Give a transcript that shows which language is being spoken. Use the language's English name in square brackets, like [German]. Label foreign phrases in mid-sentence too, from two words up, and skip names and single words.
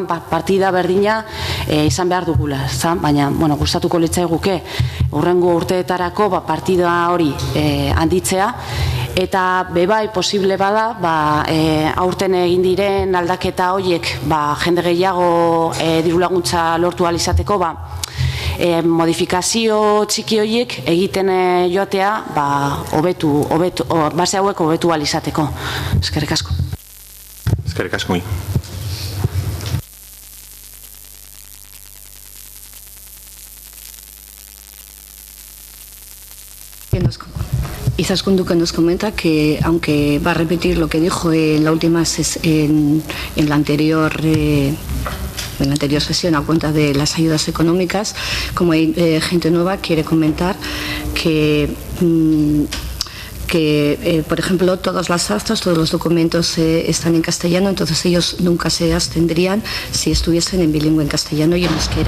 [Basque] partida berdina izan behar dugula, baina gustatuko litzaiguke hurrengo urteetarako partida hori handitzea, eta bebai posible bada aurten egin diren aldaketa horiek jende gehiago diru laguntza lortu ahal izateko, modifikazio txiki horiek egiten joatea base hauek hobetu ahal izateko. Eskerrik asko. Eskerrik asko. [Spanish] Izaskun Duque nos comenta que, aunque va a repetir lo que dijo en la última en la anterior sesión a cuenta de las ayudas económicas, como hay gente nueva, quiere comentar que por ejemplo, todas las actas, todos los documentos están en castellano, entonces ellos nunca se abstendrían si estuviesen en bilingüe, en castellano y en euskera.